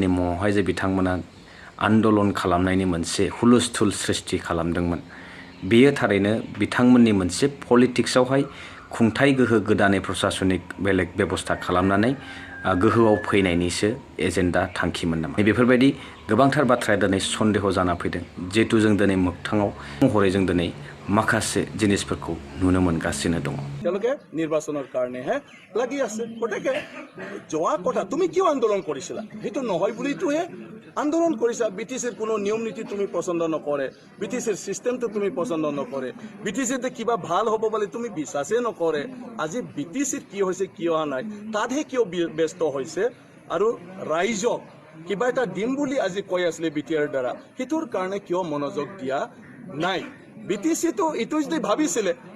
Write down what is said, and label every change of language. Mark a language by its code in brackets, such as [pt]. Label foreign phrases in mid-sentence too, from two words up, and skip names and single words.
[brx] मुङावहाय जे बिथांमोना आन्दलन खालामनायनि मोनसे हुलुस्थुल सृष्टि खालामदोंमोन बेयो थारैनो बिथांमोननि मोनसे पलिटिक्सआवहाय खुंथाय गोहो गोदानै प्रसासनिक बेलेग बेबस्था खालामनानै गोहोआव फैनायनिसो एजेन्डा थांखिमोन नामा बेफोरबायदि गोबांथार बाथ्राया दिनै सन्देह जाना फैदों जेहेतु जों दिनै मोगथाङाव महरै जों दिनै माखासे जिनिसफोरखौ नुनो मोनगासिनो दङ [as] তেওঁলোকে নিৰ্বাচনৰ কাৰণেহে লাগি আছে গতিকে যোৱা কথা তুমি কিয় আন্দোলন কৰিছিলা সেইটো নহয় বুলিটোহে আন্দোলন কৰিছা BTCৰ কোনো নিয়ম নীতি তুমি পছন্দ নকৰে BTCৰ সিস্টেমটো তুমি পছন্দ নকৰে BTCতে কিবা ভাল হ'ব বুলি তুমি বিশ্বাসে নকৰে আজি BTCৰ কি হৈছে কি হোৱা নাই তাতহে কিয় ব্যস্ত হৈছে আৰু ৰাইজক কিবা এটা দিম বুলি আজি কৈ আছিলে BTR দ্বাৰা হিটোৰ কাৰণে কিয় মনোযোগ দিয়া নাই BTC তো ইটো যদি ভাবিছিলে